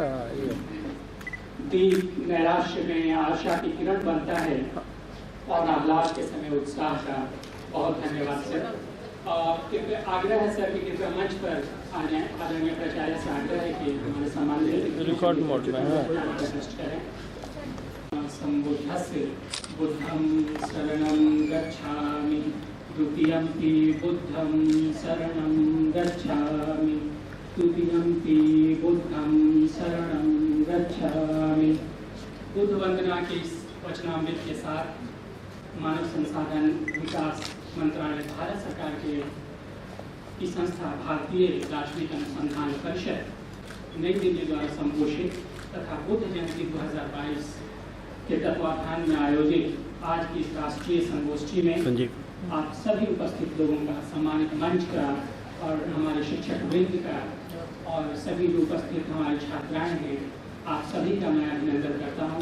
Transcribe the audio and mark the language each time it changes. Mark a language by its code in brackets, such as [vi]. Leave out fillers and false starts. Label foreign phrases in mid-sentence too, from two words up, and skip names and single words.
[hi] दीप नैराश्य में आशा की किरण बनता है और आह्लाद के समय उत्साह का। बहुत धन्यवाद सर। आग्रह है सर कि कृपया मंच पर आ जाएं। आदरणीय प्राचार्य से आग्रह है कि हमारे सम्मानित [en] record mode [hi] में करें। [pi] सम्बुद्धस्य बुद्धं शरणं गच्छामि, द्वितीयंपि बुद्धं शरणं गच्छामि, तृतीयंपि बुद्धं शरणं गच्छामि। [hi] बुद्ध वंदना के इस वचनामृत के साथ मानव संसाधन विकास मंत्रालय भारत सरकार की संस्था भारतीय दार्शनिक अनुसंधान परिषद नई दिल्ली द्वारा संपोषित तथा बुद्ध जयंती 2022 के तत्वाधान में आयोजित आज की इस राष्ट्रीय संगोष्ठी में आप सभी उपस्थित लोगों का, सम्मानित मंच का और हमारे शिक्षक वृंद का और सभी जो उपस्थित हमारी छात्राएं हैं, आप सभी का मैं अभिनंदन करता हूँ।